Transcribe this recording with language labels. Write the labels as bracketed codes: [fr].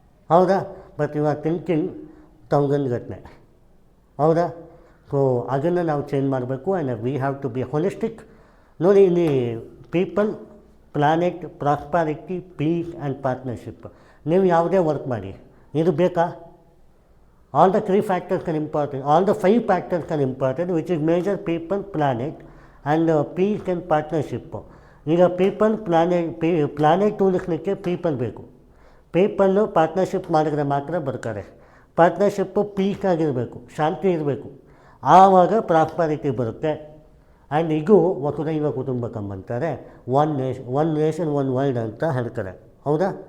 [kn] ಹೌದಾ? [en] But you are thinking ಘಟನೆ. ಹೌದಾ? So [kn] ಅದನ್ನು ನಾವು ಚೇಂಜ್ ಮಾಡಬೇಕು. [en] And we have to be holistic. [kn] ನೋಡಿ, ಇಲ್ಲಿ people, planet, prosperity, peace and partnership, ನೀವು ಯಾವುದೇ ವರ್ಕ್ ಮಾಡಿ, ಇದು ಬೇಕಾ? [en] All the 3 factors are important, all the 5 factors are important, which is major, people, planet and peace and partnership. [kn] ಈಗ people, planet ಉಳಿಸ್ಲಿಕ್ಕೆ people ಬೇಕು. People partnership ಮಾಡಿದ್ರೆ ಮಾತ್ರ ಬರ್ತಾರೆ. ಪಾರ್ಟ್ನರ್ಶಿಪ್ಪು ಪೀಸ್ ಆಗಿರಬೇಕು, ಶಾಂತಿ ಇರಬೇಕು, ಆವಾಗ ಪ್ರಾಸ್ಪಾರಿಟಿ ಬರುತ್ತೆ. ಆ್ಯಂಡ್ ಇದು ವಸುದೈವ ಕುಟುಂಬಕಂ ಅಂತಾರೆ. [en] one nation one world [kn] ಅಂತ ಹೇಳ್ತಾರೆ. ಹೌದಾ?